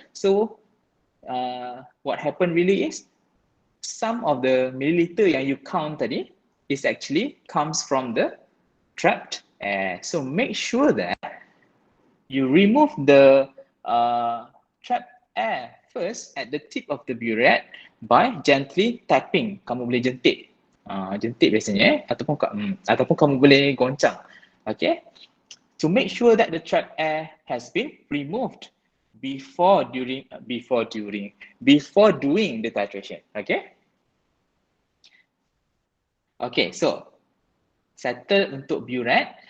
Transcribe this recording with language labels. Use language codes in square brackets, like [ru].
[en] So what happen really is some of the milliliter yang you count tadi is actually comes from the trapped air. So make sure that you remove the trapped air first at the tip of the burette by gently tapping. [ms] Kamu boleh jentik. Jentik biasanya ataupun kamu boleh goncang. [en] Okay, to make sure that the trapped air has been removed before doing the titration. Okay, so settle untuk burette.